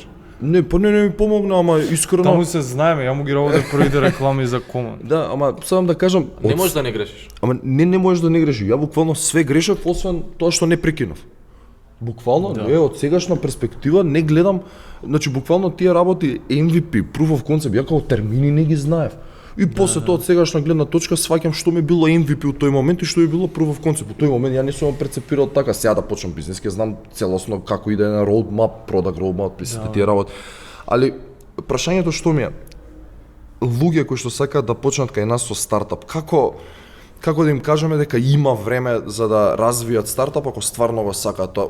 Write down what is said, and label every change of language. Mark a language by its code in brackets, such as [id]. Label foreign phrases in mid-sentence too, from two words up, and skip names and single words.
[mk] Не, па не ми помогна, ама искрено. Таму се знаеме, ја му ги работев првите реклами за Common. Да, ама сам да кажам, Не можеш да не грешиш. Ама не можеш да не грешиш. Ја буквално све грешев, освен тоа што не прекинав. Буквално, Да. од сегашна перспектива не гледам, значи буквално тие работи MVP, [en] proof of concept, [mk] ја како термини не ги знаев. И после тоа од сегашна гледна точка сваќам што ми било MVP у тој момент и што ми било [en] proof of concept. [mk] У тој момент ја не сум прецепирал така, сега да почнам бизнес, ќе знам целосно како иде на roadmap, [en] product roadmap, [mk] сите тие работи. Али прашањето што ми е, луѓе кои што сакаат да почнат кај нас со стартап, како да им кажеме дека има време за да развијат стартап ако стварно го сакаат тоа?